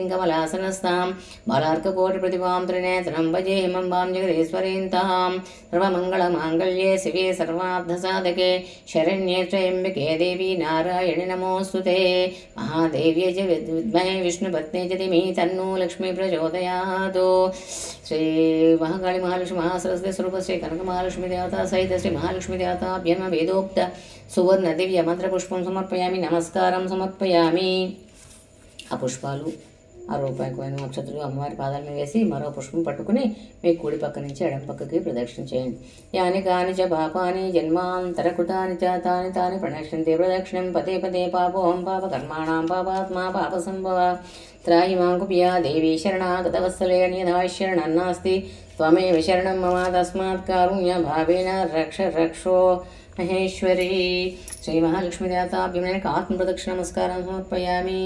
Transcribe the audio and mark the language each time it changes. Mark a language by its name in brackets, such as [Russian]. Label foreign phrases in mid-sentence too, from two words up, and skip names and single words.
[Sanskrit] कमलासनस्तां बालार्ककोटिप्रतिभां त्रिनेत्रं भजे हिमम्बां जगदीश्वरीं तां सर्वमङ्गलमाङ्गल्ये शिवे सर्वार्थसाधके शरण्ये त्र्यम्बके देवी नारायणि नमोऽस्तु ते महादेव्यै च विद्महे विष्णुपत्न्यै च धीमहि तन्नो लक्ष्मी प्रचोदयात् श्री महाकाली महालक्ष्मी महासरस्वती स्वरूप श्री कनकमहालक्ष्मी देवता सहित श्री महालक्ष्मी देवताभ्यं वेदोक्त सुवर्ण दिव्य मंत्रपुष्पं समर्पयामि नमस्कारं समर्पयामि [Telugu] ఆ పుష్పాలు ₹1 కాయిన్ అక్షతలు అమ్మవారి పాదాల మీద వేసి మరో పుష్పం పట్టుకుని మీ కుడి పక్క నుంచి ఎడమ పక్కకి ప్రదక్షిణ చేయండి. [Sanskrit] యాని కాని చ పాపాని జన్మాంతరకృతాని చ తాని తాని ప్రణశ్యంతే ప్రదక్షిణం పదే పదే పాపోహం పాపకర్మాణాం పాపాత్మా పాపసంభవ త్రాయి మాం కుపియా దేవీ శరణాగతవత్సలే అన్యథా శరణం నాస్తి త్వమేవ శరణం మమ తస్మాత్ కారుణ్య భావేన రక్ష రక్షో మహేశ్వరి శ్రీ మహాలక్ష్మీ దేవతాభ్యం ఆత్మ ప్రదక్షిణ నమస్కారం సమర్పయామి.